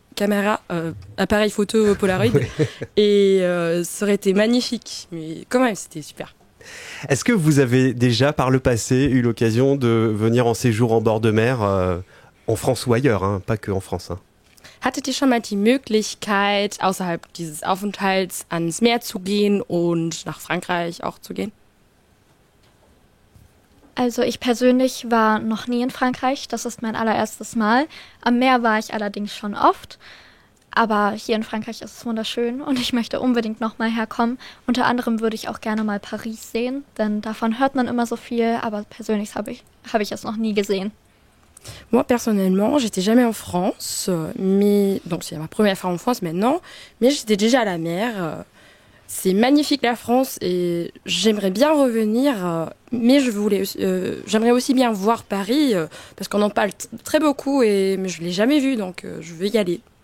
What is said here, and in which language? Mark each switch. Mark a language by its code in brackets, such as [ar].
[fr] Caméra, appareil photo Polaroid, et ça aurait été magnifique. Mais quand même, c'était super. Est-ce que vous avez déjà, par le passé, eu l'occasion de venir en séjour en bord de mer, en France ou ailleurs, hein, pas que en France? Hein. [de] Hattet ihr schon mal die Möglichkeit, außerhalb dieses Aufenthalts ans Meer zu gehen und nach Frankreich auch zu gehen? Also ich persönlich war noch nie in Frankreich, das ist mein allererstes Mal. Am Meer war ich allerdings schon oft. Aber hier in Frankreich ist es wunderschön und ich möchte unbedingt nochmal herkommen. Unter anderem würde ich auch gerne mal Paris sehen, denn davon hört man immer so viel, aber persönlich habe ich es noch nie gesehen. [fr] Moi, personnellement, j'étais jamais en France, mais donc c'est ma première fois en France maintenant, mais j'étais déjà à la mer. C'est magnifique la France et j'aimerais bien revenir, mais j'aimerais aussi bien voir Paris, parce qu'on en parle très beaucoup, mais je ne l'ai jamais vu, donc je veux y aller.